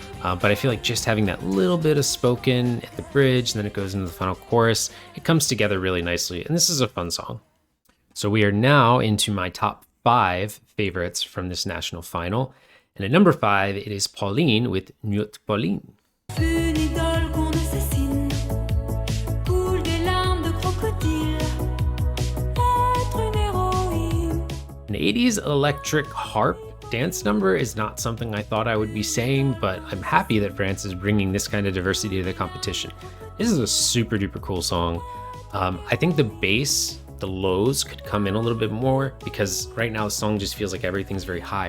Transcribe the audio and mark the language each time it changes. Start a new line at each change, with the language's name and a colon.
English: But I feel like just having that little bit of spoken at the bridge, and then it goes into the final chorus, it comes together really nicely. And this is a fun song. So we are now into my top 5 favorites from this national final. And at number 5, it is Pauline with Nuit Pauline.
French: Une idole qu'on assassine, coule des larmes de crocodile, être une héroïne.
English: An 80s electric harp dance number is not something I thought I would be saying, but I'm happy that France is bringing this kind of diversity to the competition. This is a super duper cool song. I think the bass, the lows could come in a little bit more, because right now the song just feels like everything's very high.